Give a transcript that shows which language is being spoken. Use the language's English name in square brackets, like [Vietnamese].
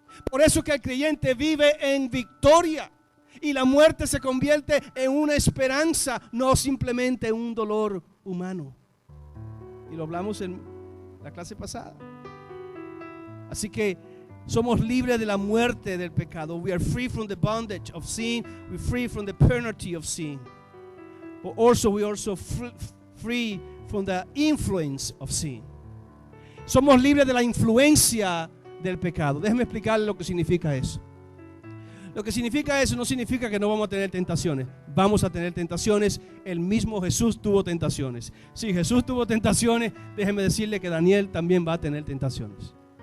[Spanish] Por eso que el creyente vive en victoria. Y la muerte se convierte en una esperanza, no simplemente en un dolor humano. Y lo hablamos en la clase pasada. Así que somos libres de la muerte del pecado. [English] We are free from the bondage of sin. We're free from the penalty of sin. But also we are also free from the influence of sin. [Spanish] Somos libres de la influencia del pecado. Déjeme explicarle lo que significa eso. Lo que significa eso no significa que no vamos a tener tentaciones. Vamos a tener tentaciones. El mismo Jesús tuvo tentaciones. Si Jesús tuvo tentaciones, déjeme decirle que Daniel también va a tener tentaciones.